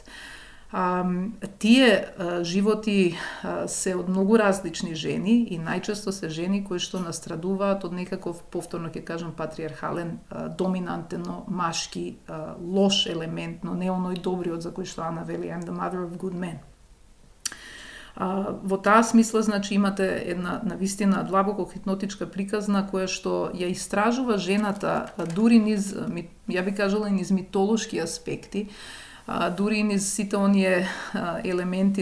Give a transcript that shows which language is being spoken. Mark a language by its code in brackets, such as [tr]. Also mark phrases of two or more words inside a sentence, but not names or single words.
[mk] Тие животи се од многу различни жени и најчесто се жени кои што настрадуваат од некаков, повторно ќе кажам, патриархален, доминантено машки лош елемент, но не оној добриот за кој што Ана вели [en] I'm the mother of good men. [mk] Во таа смисла, значи, имате една навистина длабоко хипнотичка приказна која што ја истражува жената дури низ, ја би кажала, низ митолошки аспекти, дури низ сите оние елементи